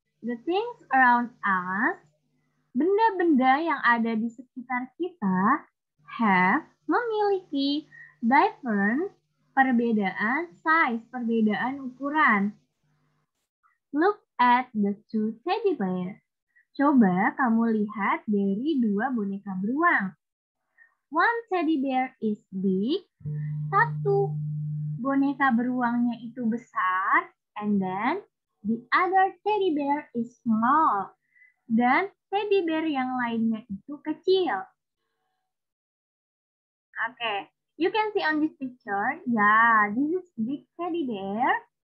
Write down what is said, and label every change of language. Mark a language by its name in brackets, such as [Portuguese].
[English] The things around us, [Indonesian] benda-benda yang ada di sekitar kita, memiliki different, perbedaan size, perbedaan ukuran. [English] Look at the two teddy bears. [Indonesian] Coba kamu lihat dari dua boneka beruang. [English] One teddy bear is big. [Indonesian] Satu boneka beruangnya itu besar. [English] And then the other teddy bear is small. [Indonesian] Dan teddy bear yang lainnya itu kecil. [English] Okay, you can see on this picture. Yeah, this is big teddy bear.